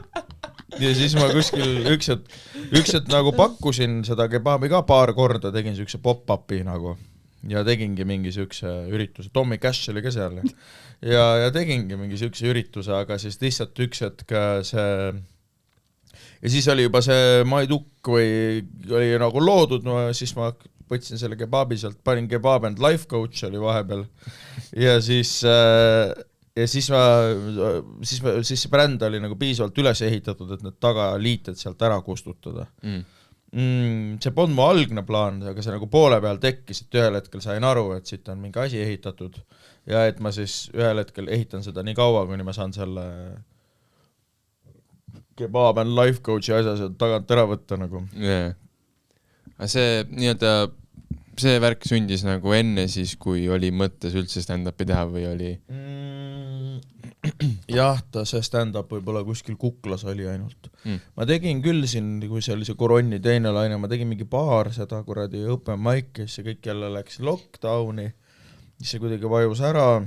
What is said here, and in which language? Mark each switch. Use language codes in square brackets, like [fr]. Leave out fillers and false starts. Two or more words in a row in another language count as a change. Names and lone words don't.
[et] Ja siis ma kuskil üks hetk nagu pakkusin seda kebaabi ka paar korda, tegin siukse pop-upi nagu ja tegingi mingi siukse ürituse, Tommy Cash oli ka seal ja tegingi mingi siukse ürituse, aga siis lihtsalt üks hetk see ja siis oli juba see Maiduk või oli nagu loodud, no siis ma võtsin selle kebaabi sealt, panin kebaab [en] and life coach [et] oli vahepeal ja siis see bränd oli nagu piisavalt üles ehitatud, et need tagaliited sealt ära kustutada. See polnud mu algne plaan, aga see nagu poole peal tekkis, et ühel hetkel sain aru, et siit on mingi asi ehitatud ja et ma siis ühel hetkel ehitan seda nii kaua, kuni ma saan selle kebaab [en] and life coach'i [et] asja sealt tagant ära võtta nagu. [en] Yeah. [et] See nii-öelda see värk sündis nagu enne siis, kui oli mõttes üldse stand-upi teha või oli? Jah, see stand-up võib-olla kuskil Kuklas oli ainult. Ma tegin küll siin, kui see oli see koronni teine laine, ma tegin mingi paar seda kuradi [en] open mic'i, [et] see kõik jälle läks lockdowni, see kuidagi vajus ära.